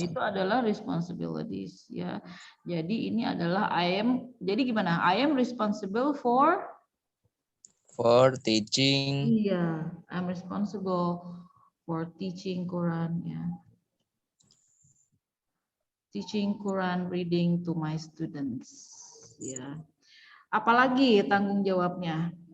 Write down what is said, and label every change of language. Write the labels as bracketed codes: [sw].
[id] itu adalah responsibilities ya. Jadi ini adalah jadi gimana? [en] I am responsible for Teaching. Iya, I'm responsible for teaching Quran ya. Teaching Quran reading to my students ya. [id] Apalagi tanggung jawabnya?